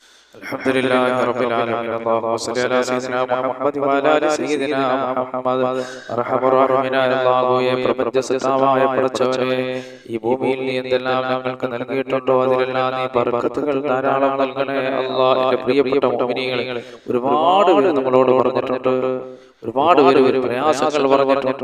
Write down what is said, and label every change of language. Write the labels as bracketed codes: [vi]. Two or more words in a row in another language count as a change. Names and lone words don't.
[ar] الحمد لله رب العالمين. اللهم صل على سيدنا محمد وعلى آل سيدنا محمد. [ml] അർഹമറാഹിമീനായ അല്ലാഹുവേ, പ്രപഞ്ചസത്താവായ പടച്ചവനെ, ഈ ഭൂമിയിൽ നീ എന്തെല്ലാം ഞങ്ങൾക്ക് നൽകിയിട്ടുണ്ടോ അതിലെല്ലാം നീ ബർക്കത്തുകൾ ധാരാളം നൽകണേ അല്ലാഹ്. എൻ്റെ പ്രിയപ്പെട്ട മുഅ്മിനീങ്ങളെ, ഒരുപാട് പേര് നമ്മളോട് പറഞ്ഞിട്ടുണ്ട്, ഒരുപാട് പേര് പ്രയാസങ്ങൾ പറഞ്ഞിട്ടുണ്ട്.